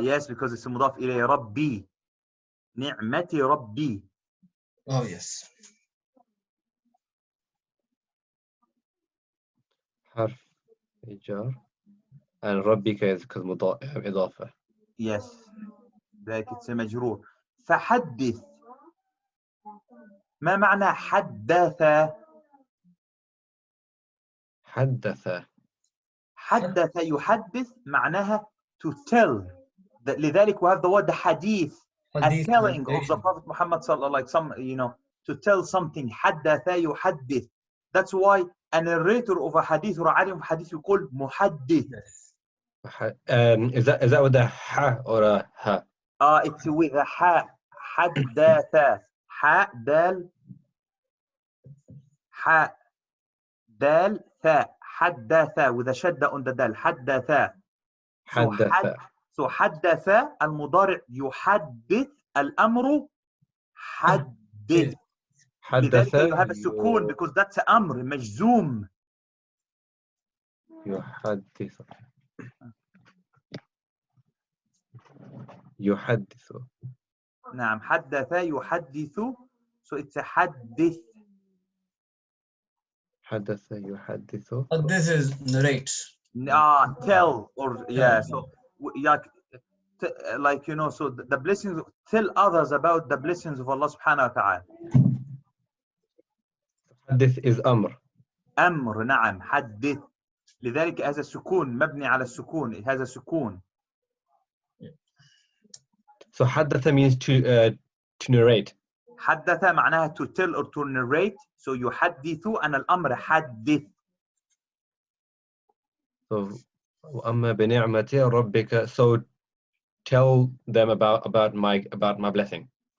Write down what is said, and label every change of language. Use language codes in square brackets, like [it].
[en] Yes, because it's [ar] مضاف إليه. ربي. نعمة ربي. [en] Oh, yes. [ar] حرف إيجار. [en] and ربك is إضافة. Yes. [ar] ذلك [en] it's [ar] مجرور. فحدث. ما معنى حدث؟ حدث. حدث يحدث معناها [en] to tell. [ar] لذلك [en] we have the word حديث. A telling of the Prophet Muhammad sallallahu, like some, to tell something. [ar] حدث يحدث. [en] That's why a narrator of a hadith or a alim of hadith you call muhaddith. Is that with a ha or a ha? It's with a ha. حدث. Ha dal. Ha dal tha. حدث with a shadda on the dal. [ar] حدث. حدث. [en] So [ar] حدث المضارع يحدث الأمر حدث. حدث. لذلك [en] you have a سكون because that's أمر مجزوم. [ar] يحدث. يحدث. نعم حدث يحدث. [en] So it's a [ar] حدث. حدث يحدث. [en] This is narrate. Tell or yeah. So like so the blessings, tell others about the blessings of Allah subhanahu wa ta'ala. [ar] حدث [en] is [ar] أمر. أمر. نعم حدث. لذلك هذا السكون مبني على السكون. [en] it has a [ar] سكون. [en] So حدث means to narrate. [ar] حدث معناها [en] to tell or to narrate. So [ar] يحدث أنا الأمر حدث. [en] So [ar] وأما بنعمة ربك. [en] So tell them about my blessing.